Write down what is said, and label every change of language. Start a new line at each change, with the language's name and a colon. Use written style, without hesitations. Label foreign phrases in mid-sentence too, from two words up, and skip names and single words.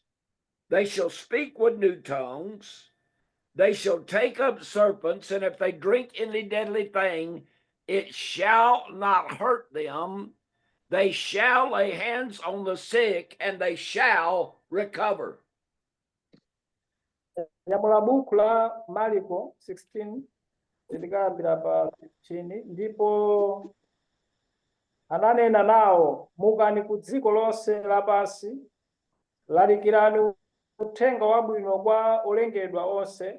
English: They shall speak with new tongues. They shall take up serpents, and if they drink any deadly thing, it shall not hurt them. They shall lay hands on the sick, and they shall recover.
Nyanja: Nyamula buku la Marko 16 likayambira pa 15 ndipo ananena nawo, mukani ku dziko lonse lapansi, lalikirani uthenga wabwino kwa olengedwa onse.